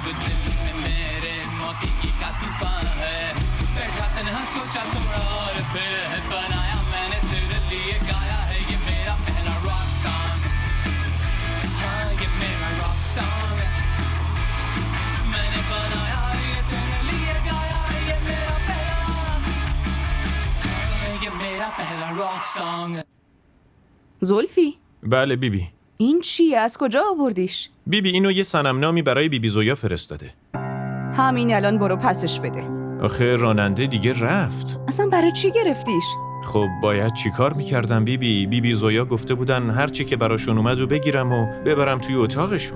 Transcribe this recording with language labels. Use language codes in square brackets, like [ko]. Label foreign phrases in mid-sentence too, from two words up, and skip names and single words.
[hi] दिल में मेरे मौसीकी का तूफान है बैठा तन्हा सोचा थोड़ा और फिर है बनाया मैंने तेरे लिए गाया है ये मेरा पहला [en] rock song [hi] हाँ ये मेरा [en] rock song [hi] मैंने बनाया ये तेरे लिए गाया ये मेरा पहला [en] rock song [fa] زلفی بله بیبی. این چیه؟ از کجا آوردیش؟ بیبی اینو یه صنمنامی برای بیبی زویا فرستاده. همین الان برو پسش بده. آخه راننده دیگه رفت. اصلا برای چی گرفتیش؟ خب باید چی کار میکردم بیبی زویا گفته بودن هر چی که براشون اومد رو بگیرم و ببرم توی اتاقشون.